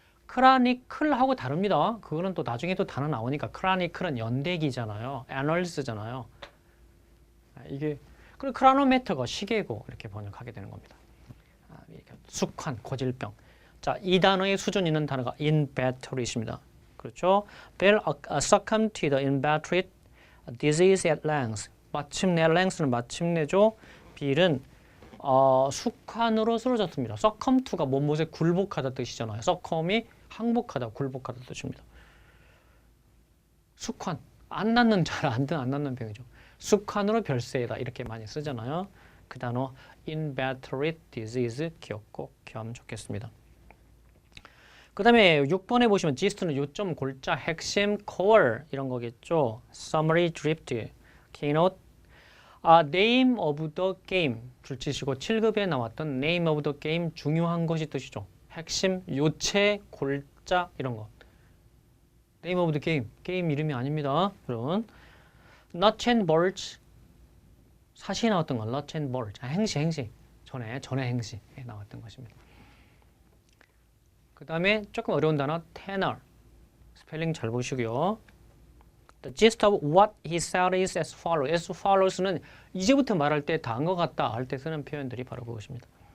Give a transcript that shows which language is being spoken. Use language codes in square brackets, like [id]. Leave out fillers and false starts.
[ko] chronical하고 다릅니다. 그거는 또 나중에 또 단어 나오니까 chronical은 연대기잖아요. annals잖아요. 이게 그리고 chronometer가 시계고 이렇게 번역하게 되는 겁니다. 숙환, 고질병. 자, 이 단어의 수준 있는 단어가 in battery입니다. 그렇죠? [en] Bill succumbed to the inveterate disease at length. [ko] 마침내 length는 마침내죠. 빌은 숙환으로 쓰러졌습니다. succumb to가 뭐뭐에 굴복하다 뜻이잖아요. succumb이 항복하다, 굴복하다 뜻입니다. 숙환, 안 낫는 안 낫는 병이죠. 숙환으로 별세이다 이렇게 많이 쓰잖아요. 그 단어 inveterate disease 기억 꼭 하면 좋겠습니다. 그 다음에 6번에 보시면 gist는 요점, 골자, 핵심, core 이런 거겠죠. [en] summary, drift, keynote, name of the game [ko] 줄치시고 7급에 나왔던 [en] name of the game [ko] 중요한 것이 뜻이죠. 핵심, 요체, 골자 이런 거. name of the game, 게임 이름이 아닙니다. 여러분, nuts and bolts 사시에 나왔던 건 nuts and bolts 행시 전에 행시에 나왔던 것입니다. 그 다음에 조금 어려운 단어 tenor 스펠링 잘 보시고요. [en] The gist of what he said is as follows [ko] 는 이제부터 말할 때 다 한 것 같다 할 때 쓰는 표현들이 바로 그것입니다.